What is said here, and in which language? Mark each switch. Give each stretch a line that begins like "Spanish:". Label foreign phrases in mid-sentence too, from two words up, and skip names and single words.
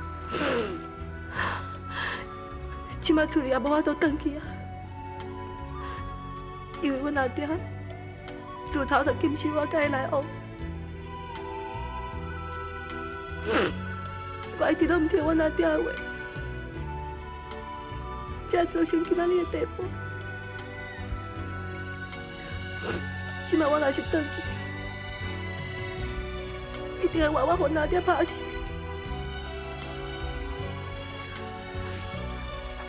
Min Nan Chinese: 即摆厝里也无法度转去啊。因为阮阿爹自头就禁止我甲伊来往，我一直都唔听阮阿爹的话，才造成今仔日的地步。今摆我若是转去，一定会活我阮阿爹拍死。敢讲你见死不救性？